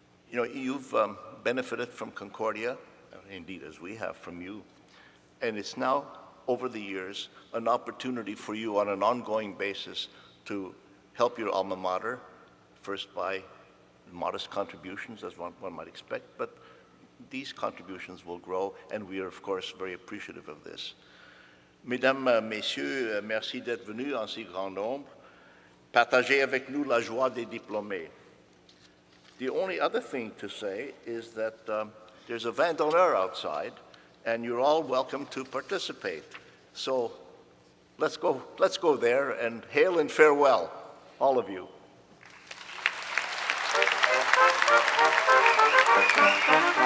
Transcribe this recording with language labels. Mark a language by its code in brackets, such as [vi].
[en] You know, you've benefited from Concordia, indeed as we have from you, and it's now, over the years, an opportunity for you on an ongoing basis to help your alma mater, first by modest contributions, as one might expect, but these contributions will grow, and we are, of course, very appreciative of this. [fr] Mesdames, Messieurs, merci d'être venus en si grand nombre. Partagez avec nous la joie des diplômés. [en] The only other thing to say is that there's a vin d'honneur outside, and you're all welcome to participate. So let's go there, and hail and farewell, all of you.